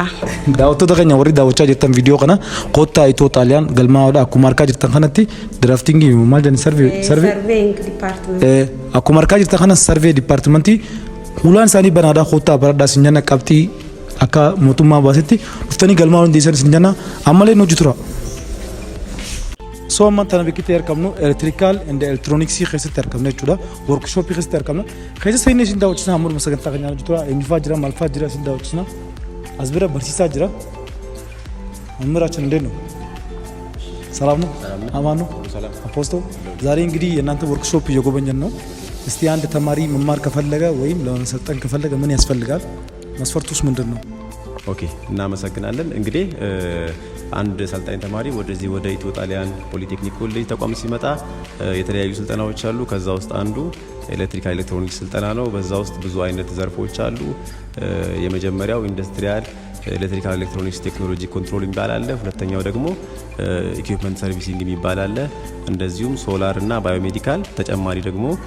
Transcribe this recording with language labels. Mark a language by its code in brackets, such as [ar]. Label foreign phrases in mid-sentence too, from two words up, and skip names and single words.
[om] Daawwattoota keenya warri daawwachaa jirtan viidiyoo kana kottaa itoo xaaliyaan galmaadha akkuma argaa jirtan kanatti draftingii maal jedhani [en] Surveying department. [om] akkuma argaa jirtan kana [en] survey departmentii [om] ulaan isaanii banaadha kottaa baradhaa sinjana qabxii akka mootummaa baasetti dhuftanii galmaa hundeessan sinjana ammallee nu jitura. So amma tana biqitti argamnu [en] electrical and electronics [om] keessatti argamna jechuudha. Workshop keessatti argamna. Keessa seenee isin daawwachiisna amma sagantaa keenya jechuudha. Eenyufaa jira maalfaa jira isin daawwachiisna. As bira barsiisaa jira. [am] መምህራችን እንዴት ነው? ሰላም ነው? አማን ነው? አፖስቶ ዛሬ እንግዲህ የእናንተ ወርክሾፕ እየጎበኘን ነው። እስቲ አንድ ተማሪ መማር ከፈለገ ወይም ለመሰልጠን ከፈለገ ምን ያስፈልጋል? መስፈርቱስ ምንድን ነው? ኦኬ እናመሰግናለን። እንግዲህ አንድ ሰልጣኝ ተማሪ ወደዚህ ወደ ኢትዮ ጣሊያን ፖሊቴክኒክ ኮሌጅ ተቋም ሲመጣ የተለያዩ ስልጠናዎች አሉ። ከዛ ውስጥ አንዱ [en] electrical electronics [am] ስልጠና ነው። በዛ ውስጥ ብዙ አይነት ዘርፎች አሉ። የመጀመሪያው [en] industrial electrical electronics technology control [am] የሚባል አለ። ሁለተኛው ደግሞ [en] equipment servicing [am] የሚባል አለ። እንደዚሁም ሶላር እና ባዮሜዲካል፣ ተጨማሪ ደግሞ